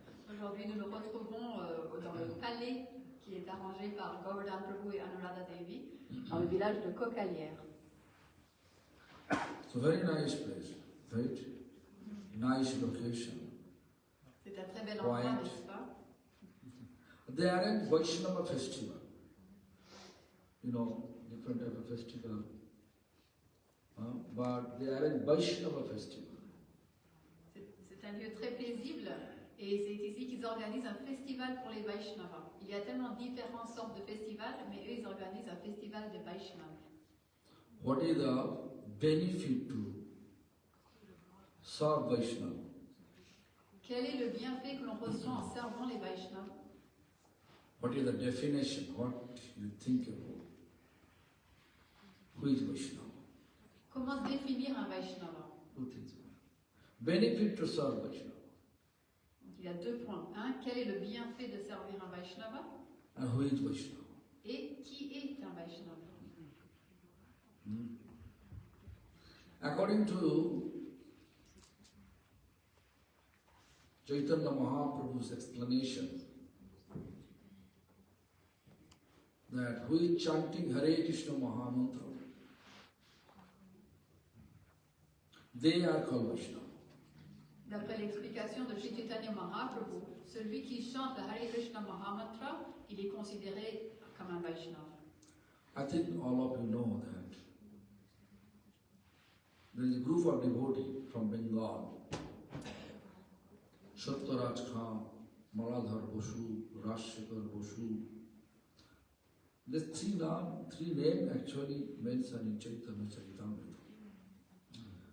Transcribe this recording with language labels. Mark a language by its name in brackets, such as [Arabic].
[French] Aujourd'hui, nous nous retrouvons dans le palais qui est arrangé par Gurudev Prabhu et Anuradha Devi, dans le village de Caucalieres. [English] So very nice place, right? Nice location. [French] C'est un très bel endroit, n'est-ce pas? [English] They arrange Vaishnava festival. You know, different type of festival. But they arrange Vaishnava festival. [French] C'est un lieu très paisible et c'est ici qu'ils organisent un festival pour les Vaishnavas. Il y a tellement différentes sortes de festivals, mais eux ils organisent un festival des Vaishnavas. [English] What is the benefit to serve Vaishnava? [French] Quel est le bienfait que l'on reçoit en servant les Vaishnavas? [English] What is the definition? What you think about? Who is Vaishnava? [French] Comment définir un Vaishnava? [English] Two things. Benefit to serve Vaishnava. [French] Il y a 2 points. Un, quel est le bienfait de servir un Vaishnava? [English] And who is Vaishnava? [French] Et qui est un Vaishnava? [English] According to Chaitanya Mahaprabhu's explanation, that who is chanting Hare Krishna Mahamantra, they are called Vaishnava. [French] D'après l'explication de Sri Chaitanya Mahaprabhu, celui qui chante le Hare Krishna Mahamantra, il est considéré comme un Vaishnava. [English] I think all of you know that there is a group of devotees from Bengal, Sattaraj Khan, Maladhar Bosu, Rashekar Bosu. These three names actually mentioned in Chaitanya Charitamrita.